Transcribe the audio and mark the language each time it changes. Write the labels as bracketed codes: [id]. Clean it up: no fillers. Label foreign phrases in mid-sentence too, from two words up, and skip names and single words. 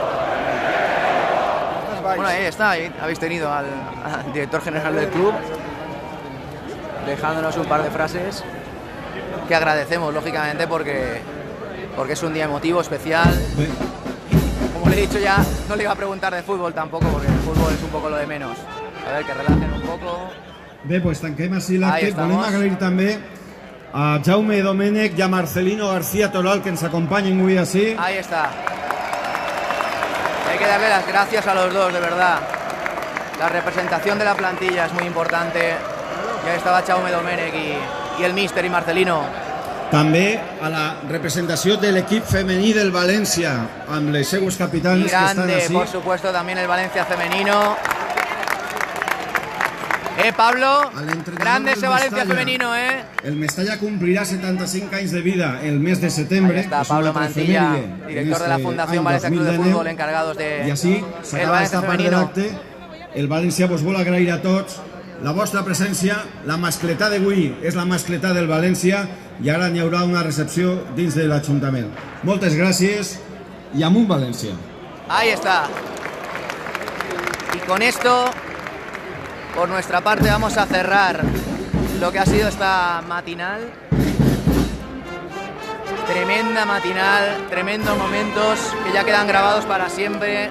[es] Bueno, ahí está, ahí habéis tenido al director general del club dejándonos un par de frases que agradecemos, lógicamente, porque es un día emotivo, especial. Como le he dicho ya, no le iba a preguntar de fútbol tampoco, porque el fútbol es un poco lo de menos. A ver, que relajen un poco. [ca] Bé, doncs tanquem així l'acte. Volem agrair també a Jaume Domènech i a Marcelino García Toral que ens acompanyen avui així. [es] Ahí está. Hay que darle las gracias a los dos, de verdad. La representación de la plantilla es muy importante. Ya estaba Jaume Domènech y el míster y Marcelino. [ca] També a la representació de l'equip femení del València, amb les seues capitanes que estan [es] grande, [ca] així. [es] por supuesto, también el Valencia femenino. Pablo, grande ese Valencia femenino, [ca] El Mestalla cumplirà 75 anys de vida el mes de setembre. [es] Ahí está Pablo Mantilla, director de la Fundación Valencia Club de Fútbol, encargados de [ca] I així s'acaba esta part de l'acte. El València vos vol agrair a tots la vostra presència. La mascletà d'avui és la mascletà del València i ara n'hi haurà una recepció dins de l'Ajuntament. Moltes gràcies i amunt València. [es] Ahí está. Y con esto, por nuestra parte, vamos a cerrar lo que ha sido esta matinal. Tremenda matinal, tremendos momentos que ya quedan grabados para siempre.